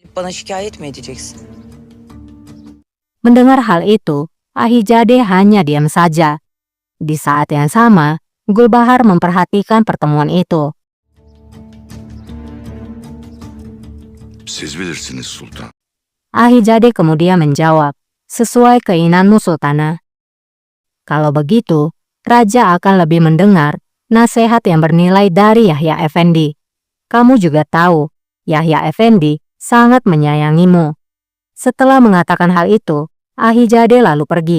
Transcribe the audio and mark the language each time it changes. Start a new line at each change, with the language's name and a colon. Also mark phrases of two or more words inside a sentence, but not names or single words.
Turkish: bana şikayet mi edeceksin?
Indonesian: Mendengar hal itu, Ahijade hanya diam saja. Di saat yang sama, Gulbahar memperhatikan pertemuan itu.
Turkish: Siz bilirsiniz sultan.
Indonesian: Ahijade kemudian menjawab, sesuai keinginanmu Sultana. Kalau begitu, Raja akan lebih mendengar nasihat yang bernilai dari Yahya Effendi. Kamu juga tahu, Yahya Effendi sangat menyayangimu. Setelah mengatakan hal itu, Ahijade lalu pergi.